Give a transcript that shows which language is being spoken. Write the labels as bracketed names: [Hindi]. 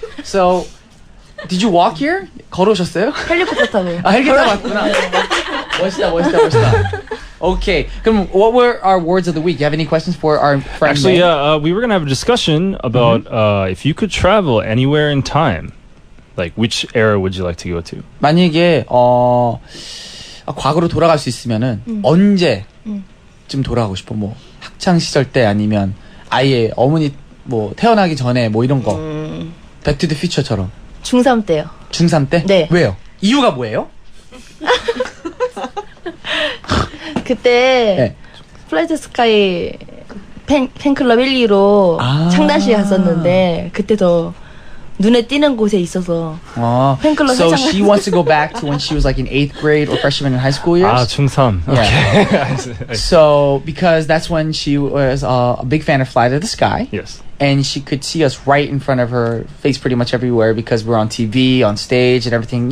[English] So, did you walk here? [Korean] 걸어오셨어요? 헬리콥터 타고. 아, 헬기 타고 왔구나. 멋있다. [English] Okay, [Korean] 그럼 [English] what were our words of the week? Do you have any questions for our friend Actually, May? yeah, we were gonna have a discussion about if you could travel anywhere in time, like which era would you like to go to? [Korean] 만약에 과거로 돌아갈 수 있으면은 언제쯤 돌아가고 싶어? 뭐 학창 시절 때 아니면 아예 어머니 뭐 태어나기 전에 뭐 이런 거. Back to the Future처럼. 중3 때요. 중3 때? 네. 왜요? 이유가 뭐예요? 그때 네. 플라이트 스카이 팬클럽 1, 2로 창단식에 갔었는데 그때 더 눈에 띄는 곳에 있어서 팬클럽 [English] So [Korean] 회장 [English] she wants to go back to when she was like in 8th grade or freshman in high school years? [Korean] 아, 중3. [English] Yeah. Okay. So because that's when she was a big fan of Fly to the Sky. Yes. And she could see us right in front of her face pretty much everywhere because we're on TV, on stage, and everything.